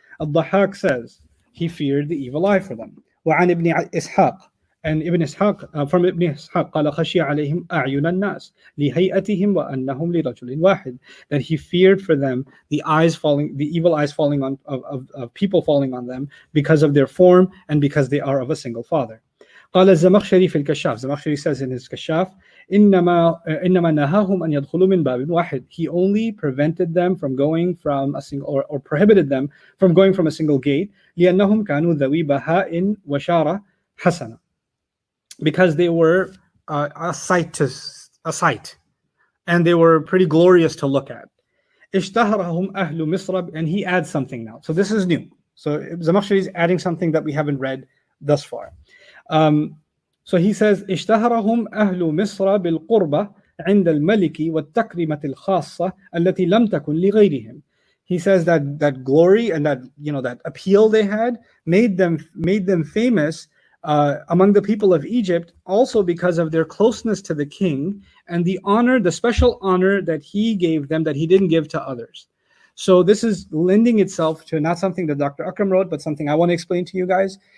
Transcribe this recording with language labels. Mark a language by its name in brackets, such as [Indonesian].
[English] الضحاك says he feared the evil eye for them. [Arabic] وعن ابن إسحاق, [English] and Ibn Ishaq, from Ibn Ishaq, [Arabic] قال خشي عليهم أعين الناس لهيئتهم وأنهم لرجل واحد, [English] that he feared for them the evil eyes falling on of people falling on them because of their form and because they are of a single father. [Arabic] قال الزمخشري في الكشاف. [English] Zamakhshari says in his Kashaf, [Arabic] إنما نهاهم أن يدخلوا من باب واحد. [English] He only prevented them from going from a single, or prohibited them from going from a single gate. [Arabic] لأنهم كانوا ذوي بهاء وشارة حسنة, [English] because they were a sight, and they were pretty glorious to look at. [Arabic] اشتهرهم أهل مصر, [English] and he adds something now. So this is new. So Zamakhshari is adding something that we haven't read thus far. So he says [Arabic] اشتهرهم أهل مصر بالقربة عند الملك والتكريمة الخاصة التي لم تكن لغيرهم. [English] He says that glory and that appeal they had made them famous among the people of Egypt, also because of their closeness to the king and the special honor that he gave them that he didn't give to others. So this is lending itself to not something that Dr. Akram wrote, but something I want to explain to you guys.